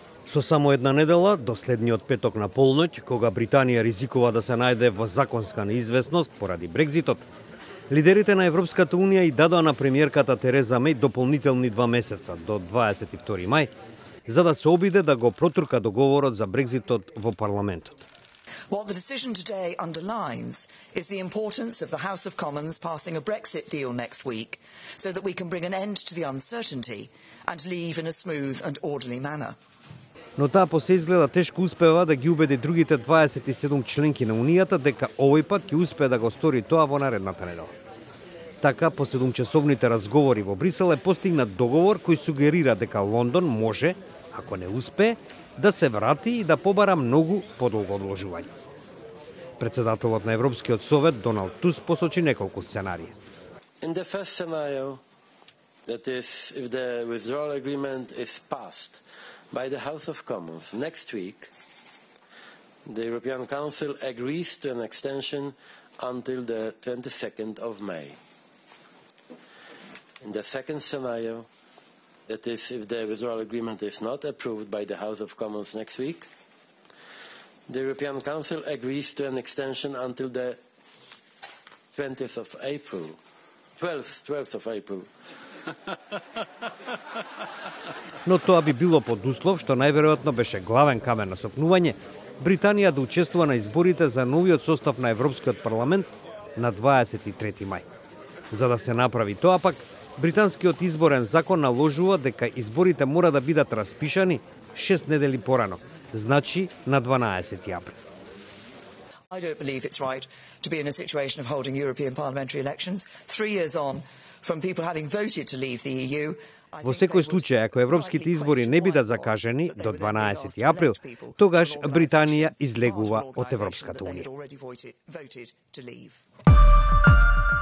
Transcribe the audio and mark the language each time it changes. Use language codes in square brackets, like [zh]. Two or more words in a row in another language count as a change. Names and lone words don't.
[mk] Со само една недела, до следниот петок на полноќ, кога Британија ризикува да се најде во законска неизвестност поради Брекзитот, лидерите на Европската Унија и дадоа на премиерката Тереза Меј дополнителни 2 месеца, до 22 мај, за да се обиде да го протурка договорот за Брекзитот во парламентот. [en] What the decision today underlines is the importance of the House of Commons passing a Brexit deal next week so that we can bring an end to the uncertainty and leave in a smooth and orderly manner. [mk] Но таа по се изгледа тешко успева да ги убеди другите 27 членки на Унијата дека овој пат ќе успее да го стори тоа во наредната недела. Така, по 7-часовните разговори во Брисел е постигнат договор кој сугерира дека Лондон може, ако не успее, да се врати и да побара многу подолго одложување. Председателот на Европскиот совет Доналд Туск посочи неколку сценарии. [en] In the first scenario, that is, if the withdrawal agreement is passed by the House of Commons next week, the European Council agrees to an extension until the 22nd of May. In the second scenario, that is, if the withdrawal agreement is not approved by the House of Commons next week, the European Council agrees to an extension until the 12th of April. [mk] Но тоа би било под услов што најверојатно беше главен камен на сопнување Британија да учествува на изборите за новиот состав на Европскиот парламент на 23 мај. За да се направи тоа пак, британскиот изборен закон наложува дека изборите мора да бидат распишани 6 недели порано, значи на 12 април. [en] I don't believe it's right to be in a situation of holding European parliamentary elections 3 years on from people having voted to leave the EU. [mk] Во секој случај, ако европските избори не бидат закажени до 12 април, тогаш Британија излегува од Европската Унија.